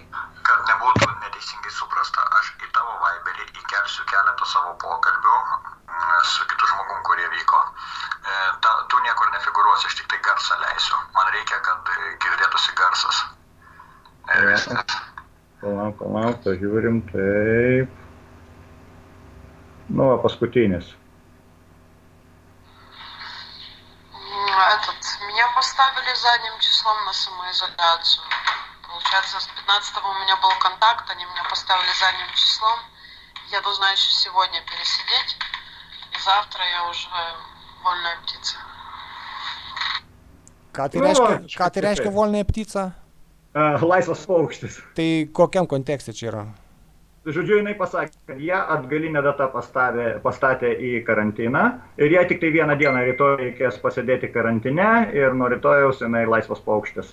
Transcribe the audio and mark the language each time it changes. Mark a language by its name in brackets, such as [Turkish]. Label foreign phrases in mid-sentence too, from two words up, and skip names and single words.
[Lithuanian] Kad nebūtų neteisingai suprasta, aš į tavo Viberį įkelsiu keletą savo pokalbių su kitu žmogum, kurie vyko. Tu niekur nefigūruosi, aš tik tai garsą leisiu. Man reikia, kad girdėtųsi garsas. Ir viskas. Palauk, žiūrim, taip. Paskutinis. [Russian] Меня поставили задним числом на самоизоляцию. Получается, с 15-го у меня был контакт, они меня поставили задним числом. Я должна еще сегодня пересидеть, и завтра я уже вольная птица. [Lithuanian] Ką tai reiškia [Russian] вольную птицу? [Lithuanian] Laisvas paukštis. Tai kokiam kontekste čia yra? Žodžiu, jinai pasakė, kad ją atgalinę datą pastatė į karantiną ir jai tik tai vieną dieną rytoj reikės pasėdėti karantine ir nuo rytojaus jinai laisvas paukštis.